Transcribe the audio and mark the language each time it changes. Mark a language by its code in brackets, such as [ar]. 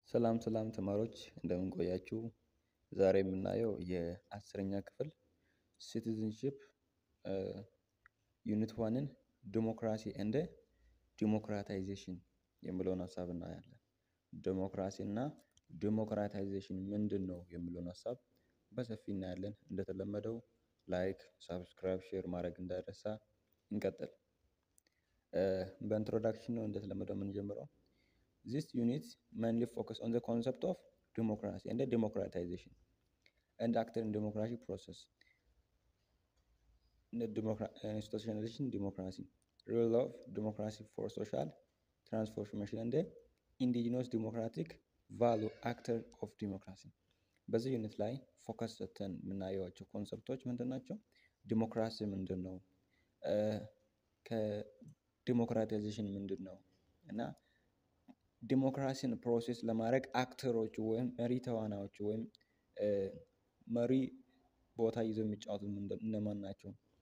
[am] ሰላም ሰላም ተማሪዎች እንደምን ቆያችሁ? ዛሬ የምናየው የአስረኛ ክፍል ሲቲዝንሺፕ ዩኒት ዋንን ዲሞክራሲ እንደ ዲሞክራታይዜሽን የሚለውን ሀሳብ እናያለን። ዲሞክራሲ እና ዲሞክራታይዜሽን ምንድን ነው የሚለውን ሀሳብ በሰፊ እናያለን። እንደተለመደው ላይክ፣ ሳብስክራይብ፣ ሼር ማድረግ እንዳይረሳ። እንቀጥል። በኢንትሮዳክሽን ነው እንደተለመደው የምንጀምረው። [en] This unit mainly focus on the concept of democracy and the democratization and actor in democratic process. Institutionalization democracy, role of democracy for social transformation and the indigenous democratic value actor of democracy. [am] በዚህ ዩኒት ላይ ፎከስ ሰጥተን የምናየዋቸው ኮንሰፕቶች ምንድን ናቸው? ዲሞክራሲ ምንድን ነው? ከዲሞክራታይዜሽን ምንድን ነው? እና ዲሞክራሲን ፕሮሴስ ለማድረግ አክተሮች ወይም መሪ ተዋናዮች ወይም መሪ ቦታ ይዘው የሚጫወቱት እነማን ናቸው?